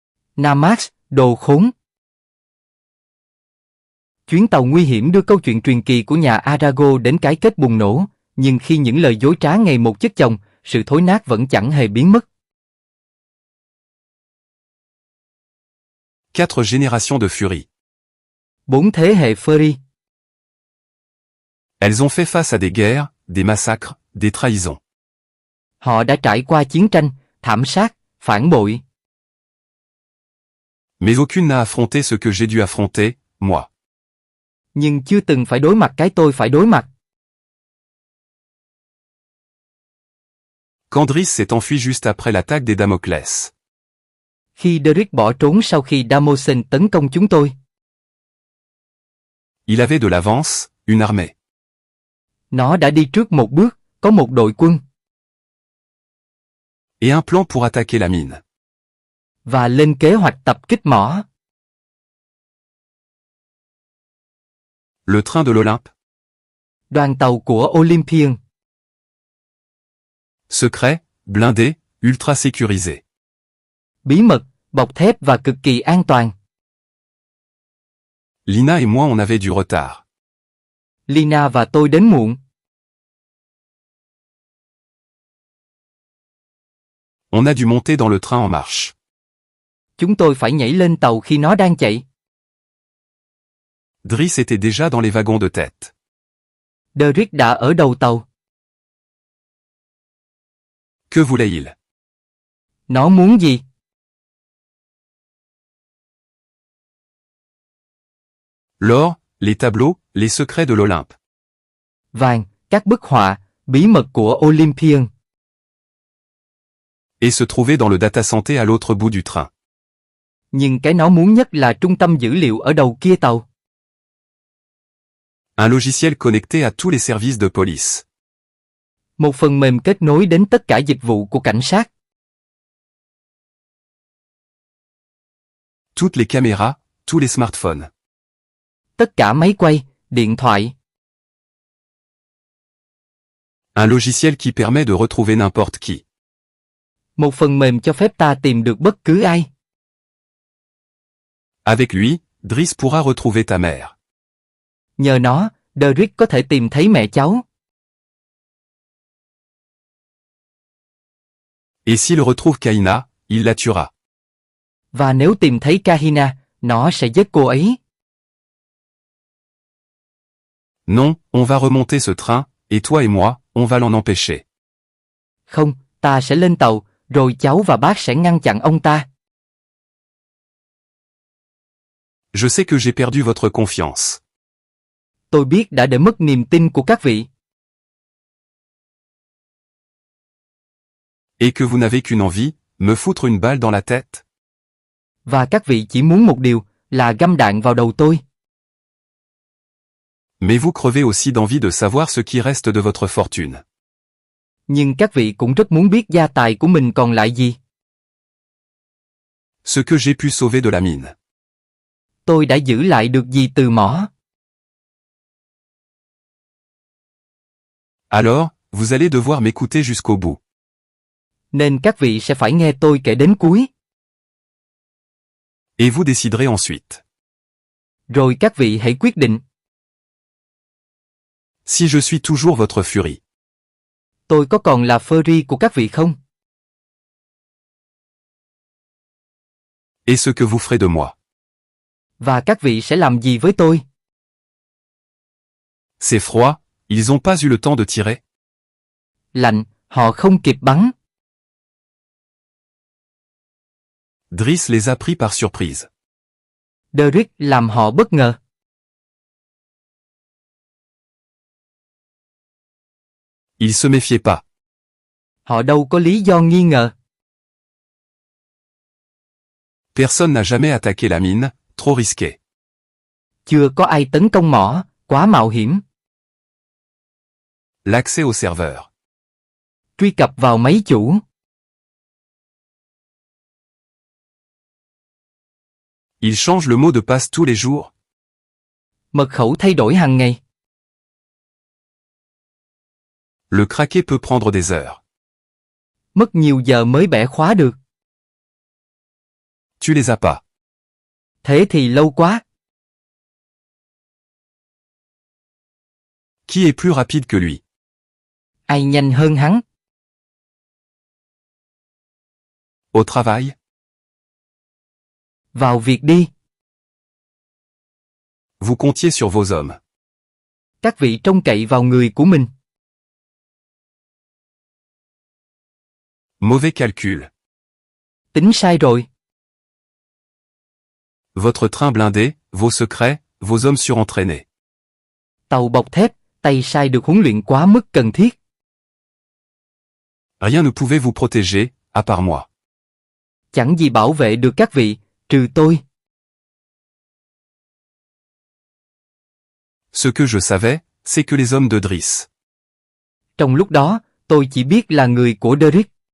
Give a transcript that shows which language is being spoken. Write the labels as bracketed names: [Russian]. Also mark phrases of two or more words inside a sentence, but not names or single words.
[Vietnamese] Namax, đồ khốn. Chuyến tàu nguy hiểm đưa câu chuyện truyền kỳ của nhà Arago đến cái kết bùng nổ, nhưng khi những lời dối trá ngày một chất chồng, sự thối nát vẫn chẳng hề biến mất. [French] 4 générations de furie. [Vietnamese] 4 thế hệ Fury. [French] Elles ont fait face à des guerres, des massacres, des trahisons. [Vietnamese] Họ đã trải qua chiến tranh, thảm sát, phản bội. [French] Mais aucune n'a affronté ce que j'ai dû affronter, moi. [Vietnamese] Nhưng chưa từng phải đối mặt cái tôi phải đối mặt. [French] Quand Driss s'est enfui juste après l'attaque des Damoclès. [Vietnamese] Khi Derrick bỏ trốn sau khi Damosen tấn công chúng tôi. [French] Il avait de l'avance, une armée. [Vietnamese] Nó đã đi trước một bước, có một đội quân. [French] Et un plan pour attaquer la mine. [Vietnamese] Và lên kế hoạch tập kích mỏ. [French] Le train de l'Olympe. [Vietnamese] Đoàn tàu của Olympian. [French] Secret, blindé, ultra sécurisé. [Vietnamese] Bí mật, bọc thép và cực kỳ an toàn. [French] Lina et moi on avait du retard. [Vietnamese] Lina và tôi đến muộn. [French] On a dû monter dans le train en marche. [Vietnamese] Chúng tôi phải nhảy lên tàu khi nó đang chạy. [French] Driss était déjà dans les wagons de tête. [Vietnamese] Derrick đã ở đầu tàu. [French] Que voulait-il? [Vietnamese] Nó muốn gì? [French] L'or, les tableaux, les secrets de l'Olympe. [Vietnamese] Vàng, các bức họa, bí mật của Olympian. [French] Et se trouver dans le data santé à l'autre bout du train. [Vietnamese] Nhưng cái nó muốn nhất là trung tâm dữ liệu ở đầu kia tàu. [French] Un logiciel connecté à tous les services de police. [Vietnamese] Một phần mềm kết nối đến tất cả dịch vụ của cảnh sát. [French] Toutes les caméras, tous les smartphones. [Vietnamese] Tất cả máy quay, điện thoại. [French] Un logiciel qui permet de retrouver n'importe qui. [Vietnamese] Một phần mềm cho phép ta tìm được bất cứ ai. [French] Avec lui, Driss pourra retrouver ta mère. [Vietnamese] Nhờ nó, Derrick có thể tìm thấy mẹ cháu. [French] Et s'il retrouve Kaina, il la tuera. [Vietnamese] Và nếu tìm thấy Kahina, nó sẽ giết cô ấy. [French] Non, on va remonter ce train, et toi et moi, on va l'en empêcher. [Vietnamese] Không, ta sẽ lên tàu, rồi cháu và bác sẽ ngăn chặn ông ta. [French] Je sais que j'ai perdu votre confiance. [Vietnamese] Tôi biết đã để mất niềm tin của các vị. [French] Et que vous n'avez qu'une envie, me foutre une balle dans la tête. [Vietnamese] Và các vị chỉ muốn một điều, là găm đạn vào đầu tôi. [French] Mais vous crevez aussi d'envie de savoir ce qui reste de votre fortune. [Vietnamese] Nhưng các vị cũng rất muốn biết gia tài của mình còn lại gì. [French] Ce que j'ai pu sauver de la mine. [Vietnamese] Tôi đã giữ lại được gì từ mỏ. [French] Alors, vous allez devoir m'écouter jusqu'au bout. [Vietnamese] Nên các vị sẽ phải nghe tôi kể đến cuối. [French] Et vous déciderez ensuite. [Vietnamese] Rồi các vị hãy quyết định. [French] Si je suis toujours votre furie. [Vietnamese] Tôi có còn là Fury của các vị không? [French] Et ce que vous ferez de moi. [Vietnamese] Và các vị sẽ làm gì với tôi? [French] C'est froid, ils ont pas eu le temps de tirer. [Vietnamese] Lạnh, họ không kịp bắn. [French] Driss les a pris par surprise. [Vietnamese] Derrick làm họ bất ngờ. [French] Ils se méfiaient pas. [Vietnamese] Họ đâu có lý do nghi ngờ. [French] Personne n'a jamais attaqué la mine, trop risqué. [Vietnamese] Chưa có ai tấn công mỏ, quá mạo hiểm. [French] L'accès au serveur. [Vietnamese] Truy cập vào máy chủ. [French] Il change le mot de passe tous les jours. [Vietnamese] Mật khẩu thay đổi hàng ngày. [French] Le craquer peut prendre des heures. [Vietnamese] Mất nhiều giờ mới bẻ khóa được. [French] tu les as pas. [Vietnamese] Thế thì lâu quá. [French] Qui est plus rapide que lui? [Vietnamese] Ai nhanh hơn hắn? [French] Au travail? [Vietnamese] Vào việc đi. [French] Vous comptiez sur vos hommes. [Vietnamese] Các vị trông cậy vào người của mình. [French] Mauvais calcul. [Vietnamese] Tính sai rồi. [French] Votre train blindé, vos secrets, vos hommes surentraînés. [Vietnamese] Tàu bọc thép, tay sai được huấn luyện quá mức cần thiết. [French] Rien ne pouvait vous protéger, à part moi. [Vietnamese] Chẳng gì bảo vệ được các vị, trừ tôi. [French] Ce que je savais, c'est que les hommes de Driss. [Vietnamese] Trong lúc đó, tôi chỉ biết là người của Derrick.